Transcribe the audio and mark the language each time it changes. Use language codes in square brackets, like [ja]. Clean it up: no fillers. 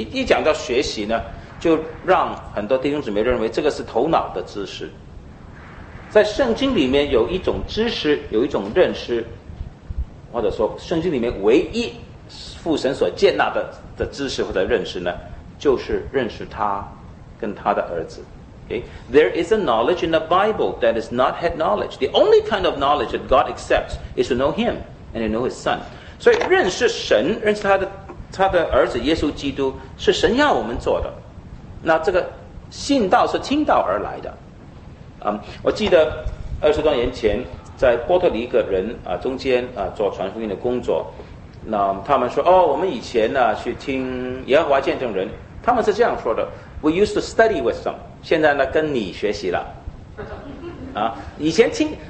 [zh] 一讲到学习呢，就让很多弟兄姊妹认为这个是头脑的知识。在圣经里面有一种知识，有一种认识，或者说圣经里面唯一父神所接纳的知识或者认识呢，就是认识他跟他的儿子。 [en] Okay. There is a knowledge in the Bible that is not head knowledge. The only kind of knowledge that God accepts is to know Him and to know His Son. [zh] 所以认识神，认识他的儿子耶稣基督，是神要我们做的。那这个信道是听道而来的。我记得20多年前在波特里一个人中间做传福音的工作，那他们说我们以前呢去听耶和华见证人，他们是这样说的 ： [en] We used to study with them。 [zh] 现在呢，跟你学习了，以前听